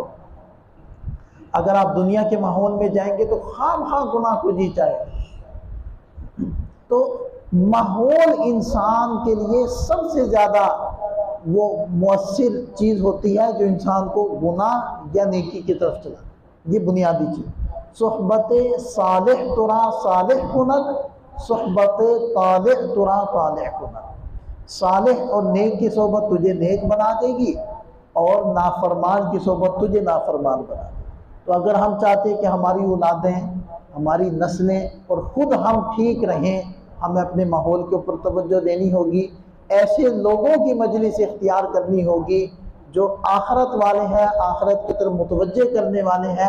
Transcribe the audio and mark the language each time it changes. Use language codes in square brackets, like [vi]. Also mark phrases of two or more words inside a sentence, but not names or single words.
[ur] اگر آپ دنیا کے ماحول میں جائیں گے تو خام خواہ گناہ کو جی چاہے۔ تو ماحول انسان کے لیے سب سے زیادہ وہ مؤثر چیز ہوتی ہے جو انسان کو گناہ یا نیکی کی طرف چلا، یہ بنیادی چیز۔ [fa] صحبت صالح ترا صالح کند، صحبت طالح ترا طالح کند۔ [ur] صالح اور نیک کی صحبت تجھے نیک بنا دے گی اور نافرمان کی صحبت تجھے نافرمان بنا دے گی۔ تو اگر ہم چاہتے کہ ہماری اولادیں، ہماری نسلیں اور خود ہم ٹھیک رہیں، ہمیں اپنے ماحول کے اوپر توجہ دینی ہوگی، ایسے لوگوں کی مجلس اختیار کرنی ہوگی جو آخرت والے ہیں، آخرت کی طرف متوجہ کرنے والے ہیں۔